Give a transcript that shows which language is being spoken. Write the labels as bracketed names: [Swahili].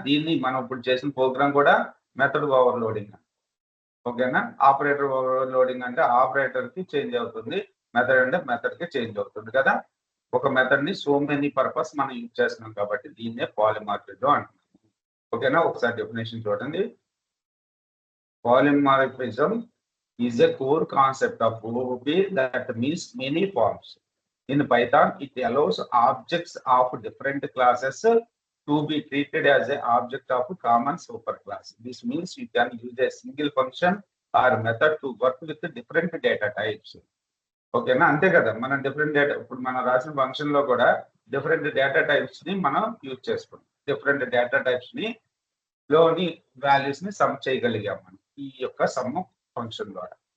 [Telugu] దీన్ని మనం ఇప్పుడు చేసిన ప్రోగ్రామ్ కూడా మెథడ్ ఓవర్లోడింగ్. ఓకేనా? ఆపరేటర్ ఓవర్లోడింగ్ అంటే ఆపరేటర్ కి చేంజ్ అవుతుంది, మెథడ్ అంటే మెథడ్ కి చేంజ్ అవుతుంది కదా. ఒక మెథడ్ ని సో మెనీ పర్పస్ మనం యూజ్ చేస్తున్నాం కాబట్టి దీన్నే పాలిమార్ఫిజం అంటున్నాం. ఓకేనా? ఒకసారి డెఫినేషన్ చూడండి. [English] Polymorphism is a core concept of OOP that means many forms. In Python, it allows objects of different classes to be treated as an object of common superclass. This means you can use a single function or method to work with different data types. [Telugu] ఓకేనా? అంతే కదా, మనం different data ఇప్పుడు మనం రాసిన function లో కూడా different data types ని మనం యూజ్ చేసుకుంటాం. డిఫరెంట్ డేటా టైప్స్ ని లోని వాల్యూస్ ని సమ్ చేయగలిగాం మనం ఈ యొక్క సమ్ ఫంక్షన్ ద్వారా.